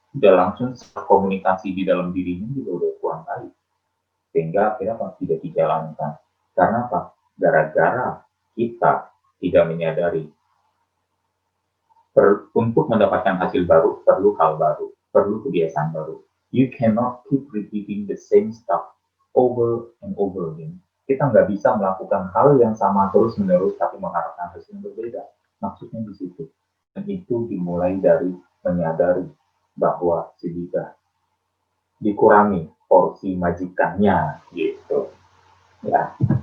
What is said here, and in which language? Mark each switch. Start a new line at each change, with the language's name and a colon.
Indonesian: Udah langsung komunikasi di dalam dirinya juga udah kurang kali. Sehingga akhirnya tidak dijalankan. Karena apa? Gara-gara kita tidak menyadari. Untuk mendapatkan hasil baru, perlu hal baru, perlu kebiasaan baru.
English: You cannot keep repeating the same stuff over and over again.
Indonesian: Kita nggak bisa melakukan hal yang sama terus-menerus, tapi mengharapkan hasil yang berbeda. Maksudnya di situ. Dan itu dimulai dari menyadari bahwa si lidah dikurangi porsi majikannya, gitu. Ya.